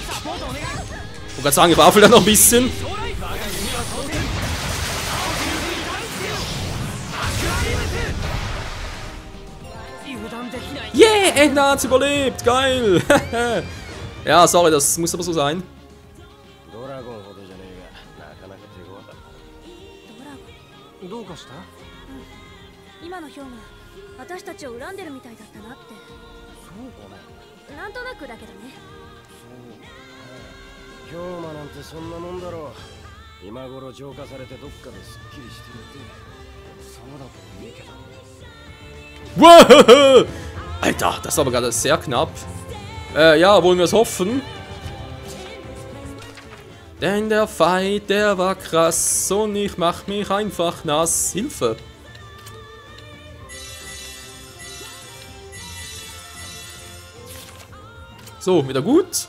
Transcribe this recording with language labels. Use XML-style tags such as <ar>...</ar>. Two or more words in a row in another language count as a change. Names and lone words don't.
<de>Ich wollte gerade sagen, ich war vielleicht noch ein bisschen. Yeah, Edna hat's überlebt, geil. Ja, sorry, das muss aber so sein.</de> <ja>どうかした？今のヒョウが私たちを恨んでるみたいだったなって。そうかな。なんとなくだけどね。ヒョウマなんてそんなもんだろう。今頃浄化されてどっかですっきりしてるって。そうだといいけど。</ja> <de>Wow! Alter, das war aber gerade sehr knapp. Ja, wollen wir es hoffen. Denn der Fight, der war krass und ich mach mich einfach nass. Hilfe! So, wieder gut?</de>